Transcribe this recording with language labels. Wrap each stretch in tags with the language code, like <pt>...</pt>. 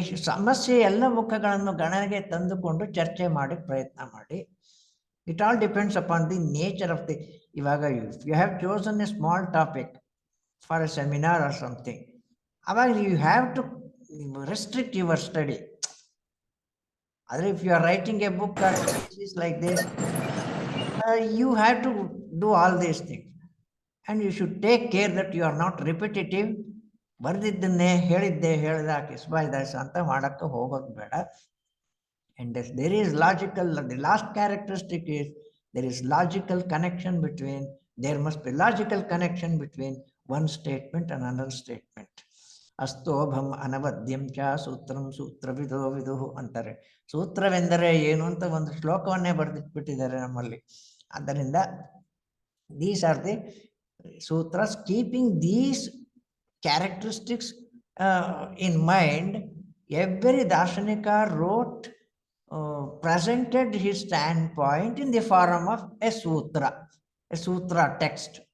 <kn>ಸಮಸ್ಯೆ ಎಲ್ಲ ಮುಖಗಳನ್ನು ಗಣನೆಗೆ ತಂದುಕೊಂಡು ಚರ್ಚೆ ಮಾಡಿ ಪ್ರಯತ್ನ ಮಾಡಿ.</kn> <en>It all depends upon the nature of the. ಇವಾಗ you have chosen a small topic for a seminar or something, ಅವಾಗ you have to restrict your study.</en> <kn>ಆದರೆ</kn> <en>If you are writing a book or thesis like this, you have to do all these things, and you should take care that you are not repetitive.</en> <kn>ಬರೆದಿದ್ದನ್ನೇ ಹೇಳಿದ ಕಿಸ್ಬಾಯ್ದಾಸ ಅಂತ ಮಾಡಕ್ಕೆ ಹೋಗೋದು ಬೇಡ.</kn> <en>And there is logical, the last characteristic is there is logical connection between, there must be logical connection between one statement and another statement.</en> <sa>ಅಸ್ತೋಭಂ ಅನವದ್ಯಂ ಚ ಸೂತ್ರಂ ಸೂತ್ರವಿದೋ ವಿದುಹು</sa> <kn>ಅಂತಾರೆ. ಸೂತ್ರವೆಂದರೆ ಏನು ಅಂತ ಒಂದು ಶ್ಲೋಕವನ್ನೇ ಬರೆದಿಟ್ಬಿಟ್ಟಿದ್ದಾರೆ ನಮ್ಮಲ್ಲಿ.</kn> <en>ಆದ್ದರಿಂದ these are the sutras. Keeping these characteristics in mind, every darshanika wrote, presented his standpoint in the form of a sutra text.</en>